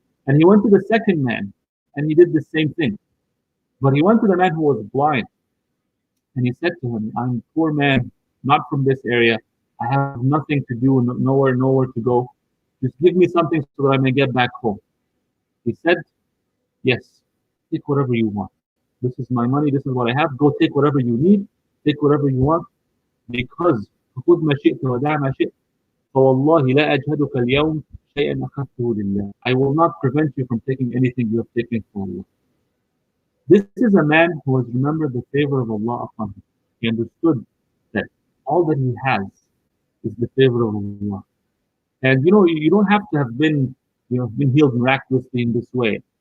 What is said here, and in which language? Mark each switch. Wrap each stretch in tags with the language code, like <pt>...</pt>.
<en>And he went to the second man, and he did the same thing. But he went to the man who was blind, and he said to him, I'm a poor man, not from this area. I have nothing to do, nowhere to go. Just give me something so that I may get back home. He said, yes, take whatever you want. This is my money, this is what I have. Go take whatever you need, take whatever you want, because</en> <ar>خذ ما شئت ودع ما شئت فوالله لا أجهدك اليوم شيئا أخذته لله.</ar> <en>I will not prevent you from taking anything you have taken from Allah. This is a man who has remembered the favor of Allah upon him. He understood that all that he has is the favor of Allah. And you don't have to have been healed miraculously in this way.</en>